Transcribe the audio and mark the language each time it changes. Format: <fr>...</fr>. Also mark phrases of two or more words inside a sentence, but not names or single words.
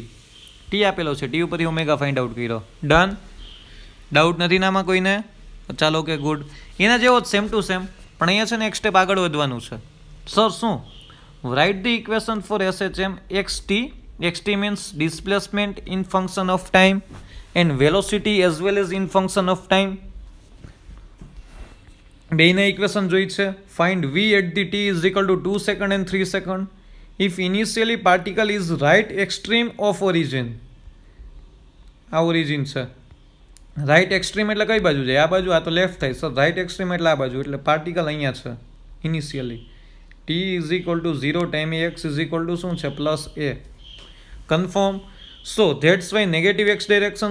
<gu>ટી આપેલો છે, ટી ઉપરથી ઓમેગા</gu> <en>find out</en> <gu>કર્યો. ડન. ડાઉટ નથી નામાં કોઈને? ચાલો કે ગુડ. એના જેવો જ</gu> <en>same to same,</en> <gu>પણ અહીંયા છે ને એક સ્ટેપ આગળ વધવાનું છે.</gu> <en>સર શું? write the equation for SHM xt. xt means displacement in function of time. and velocity as well as in function of time.</en> <gu>બેના ઇક્વેશન જોઈ છે.</gu> <en>ફાઇન્ડ v at the t is equal to 2 second and 3 second if initially particle is right extreme of origin.</en> <gu>આ ઓરિજિન છે.</gu> <en>right extreme</en> <gu>એટલે કઈ બાજુ જાય? આ બાજુ. આ તો લેફ્ટ થાય સર.</gu> <en>right extreme</en> <gu>એટલે આ બાજુ, એટલે પાર્ટિકલ અહીંયા છે ઇનિશિયલી.</gu> <en>t is equal to 0 time x is equal to</en> <gu>શું છે?</gu> <en>પ્લસ a. કન્ફર્મ. so that's why negative x direction.</en>